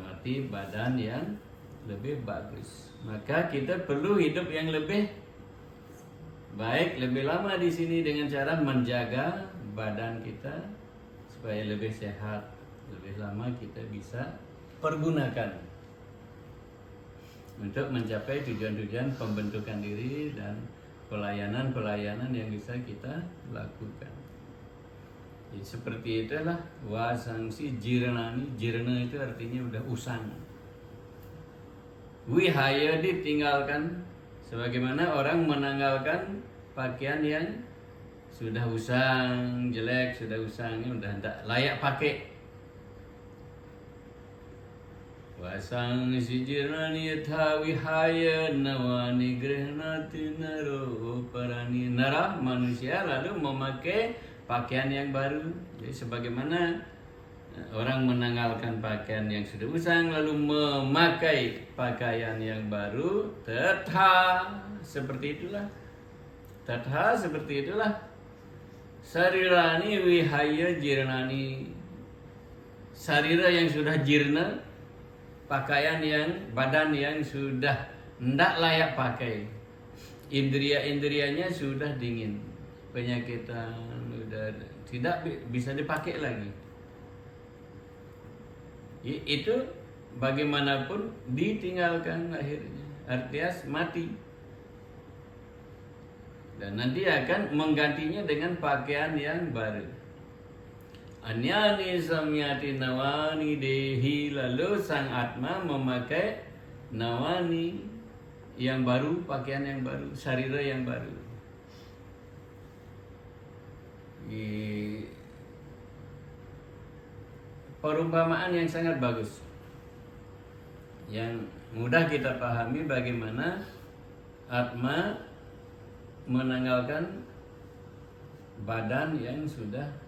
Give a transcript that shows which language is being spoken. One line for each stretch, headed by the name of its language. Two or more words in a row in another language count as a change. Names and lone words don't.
Indonesian: arti badan yang lebih bagus, maka kita perlu hidup yang lebih baik, lebih lama di sini dengan cara menjaga badan kita supaya lebih sehat, lebih lama kita bisa pergunakan untuk mencapai tujuan-tujuan pembentukan diri dan pelayanan-pelayanan yang bisa kita lakukan. Jadi seperti itulah
Sanskrit: वासांसि जीर्णानि.
Indonesian: Jirna itu artinya udah usang. Wihaya ditinggalkan, sebagaimana orang menanggalkan pakaian yang sudah usang, jelek, sudah usangnya udah tidak layak pakai.
Sanskrit: वासांसि जीर्णानि यथा विहाय नवानि गृह्णाति नरो पराणि.
Indonesian: Nara manusia lalu memakai pakaian yang baru. Jadi sebagaimana orang menanggalkan pakaian yang sudah usang lalu memakai pakaian yang baru, tatha seperti itulah. Tatha seperti itulah.
Sanskrit: शरीराणि विहाय जीर्णानि.
Indonesian: Sarira yang sudah jirna, pakaian yang, badan yang sudah tidak layak pakai, indria-indrianya sudah dingin, penyakitan sudah tidak bisa dipakai lagi. Itu bagaimanapun ditinggalkan akhirnya, artinya mati, dan nanti akan menggantinya dengan pakaian yang baru.
Sanskrit: अन्यानि संयाति नवानि देही.
Indonesian: Lalu sang atma memakai nawani yang baru, pakaian yang baru, sarira yang baru. Perumpamaan yang sangat bagus, yang mudah kita pahami bagaimana atma menanggalkan badan yang sudah